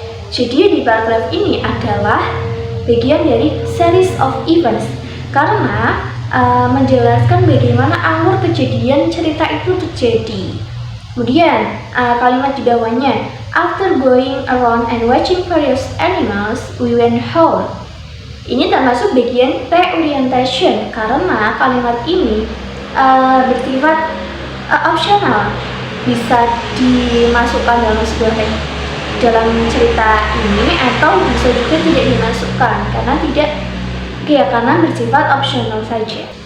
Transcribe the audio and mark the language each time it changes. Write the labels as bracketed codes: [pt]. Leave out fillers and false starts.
[id] Jadi di paragraf ini adalah bagian dari [en] series of events, [id] karena menjelaskan bagaimana alur kejadian cerita itu terjadi. Kemudian kalimat di bawahnya, [en] after going around and watching various animals, we went home. [id] Ini termasuk bagian reorientation, karena kalimat ini bersifat optional, bisa dimasukkan dalam cerita ini atau bisa juga tidak dimasukkan karena bersifat optional saja.